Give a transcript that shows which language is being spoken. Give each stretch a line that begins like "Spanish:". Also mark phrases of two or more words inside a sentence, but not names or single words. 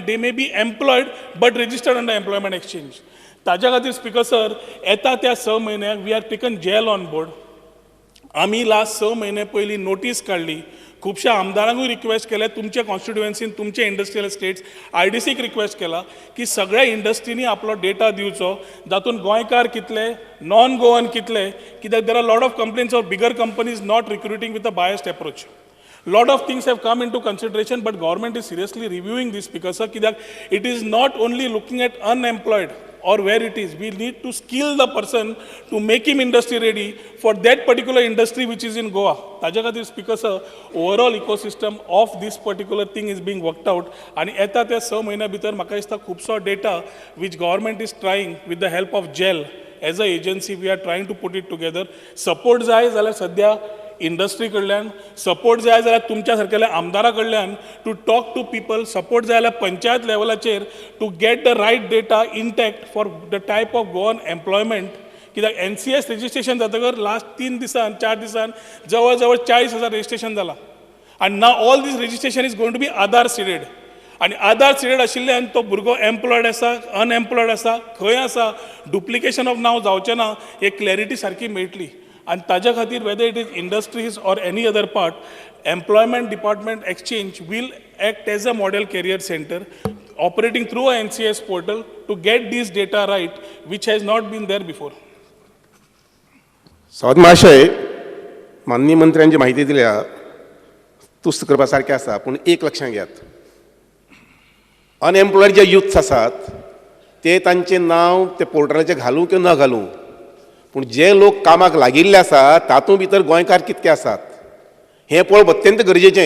English: they may be employed but registered under employment exchange.
Konkani: ताज्या खातीर स्पीकर सर, येता त्या 6 म्हयन्याक
English: we are taken GEL on board.
Konkani: आमी लास्ट 6 म्हयने पयलीं नोटीस काडली. खुबशा आमदारांकूय रिक्वेस्ट केल्या, तुमच्या कॉन्स्टिट्युएन्सीन, तुमचे
English: industrial estates,
Konkani: IDCक रिक्वेस्ट केला की सगळ्या इंडस्ट्रीनी आपलो डेटा दिवचो, जातून गोंयकार कितले,
English: non Goan
Konkani: कितले.
English: कित्याक there are lot of complaints of bigger companies not recruiting with a biased approach. Lot of things have come into consideration, but government is seriously reviewing this because it is not only looking at unemployed or where it is. We need to skill the person to make him industry ready for that particular industry which is in Goa.
Konkani: ताज्या खातीर स्पीकर सर,
English: overall ecosystem of this particular thing is being worked out.
Konkani: आणि येता त्या 6 म्हयन्या भितर म्हाका दिसता खुबसो
English: data which government is trying with the help of GEL as a agency we are trying to put it together.
Konkani: Support जाय जाल्यार सद्या इंडस्ट्री कडल्यान, सपोर्ट जाय जाल्यार तुमच्या सारकेल्या आमदारा कडल्यान
English: to talk to people,
Konkani: सपोर्ट जाय जाल्यार पंचायत लेवलाचेर
English: to get the right data intact for the type of Goan employment.
Konkani: कित्याक NCS रेजिस्ट्रेशन जातकर लास्ट 3 दिसान 4 दिसान जवळ जवळ 40,000 रेजिस्ट्रेशन जाला.
English: आनी now all these registration is going to be Aadhaar seeded.
Konkani: आनी
English: Aadhaar seeded
Konkani: आशिल्ल्यान तो भुरगो एम्प्लॉयड आसा, अनएम्प्लॉयड आसा, खंय आसा,
English: duplication of name
Konkani: जावचें ना, एक क्लॅरिटी सारकी मेळटली.
English: And
Konkani: ताज्या खातीर
English: whether it is industries or any other part, employment department exchange will act as a model career center operating through a NCS portal to get these data right, which has not been there before.
Konkani: सावंत महाशय, माननीय मंत्र्यांची माहिती दिल्या तुस्त करपा सारकें आसा, पूण एक लक्षांत घेयात, अनएम्प्लॉयड जे युथ्स आसात ते तांचें नांव ते पोर्टलाचेर घालूं किंवा न घालूं, पूण जे लोक कामाक लागिल्ले आसात तातूंत भितर गोंयकार कितके आसात हें पळोवप अत्यंत गरजेचें.